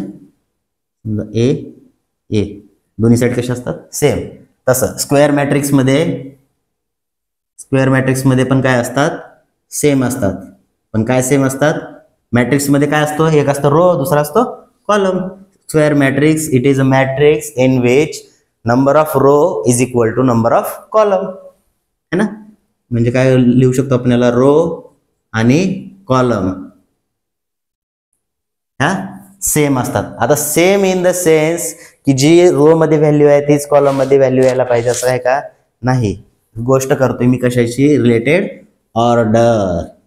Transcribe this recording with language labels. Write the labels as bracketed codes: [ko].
[mr] समजा ए ए, दोन्ही साइड कशा असतात? सेम. तसं स्क्वेअर मॅट्रिक्स मध्ये पण काय असतात? सेम असतात. पण काय सेम असतात? मॅट्रिक्स मध्ये काय असतो? एक असतो रो, दुसरा असतो column. [en] Square matrix, it is a matrix in which number of row is equal to number of column, है ना? [mr] म्हणजे काय लिहू शकतो आपण याला? रो आणि कॉलम ह्या सेम असतात. आता [en] same in the sense [mr] की जी रो मध्ये व्हॅल्यू आहे तीच कॉलम मध्ये व्हॅल्यू यायला पाहिजे असं आहे का? नाही. गोष्ट करतोय मी कशाशी रिलेटेड? ऑर्डर.